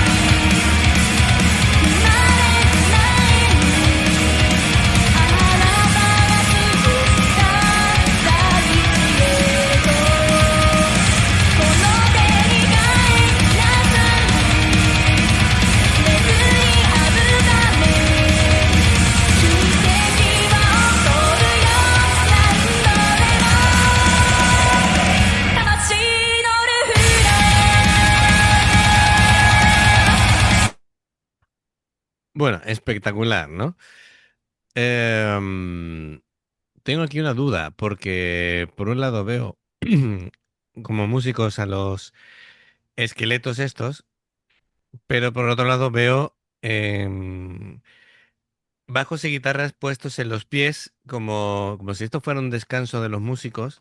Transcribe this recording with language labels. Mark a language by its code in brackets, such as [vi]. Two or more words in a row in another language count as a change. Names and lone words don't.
[ja] 生まれる前にあなたが過ごした大地へとこの手に帰りなさい巡り合うため奇跡は起こるよ何度でも魂のルフラ [es] Bueno, espectacular, ¿no? Em, Tengo aquí una duda, porque por un lado veo como músicos a los esqueletos estos, pero por otro lado veo bajos y guitarras puestos en los pies, como si esto fuera un descanso de los músicos.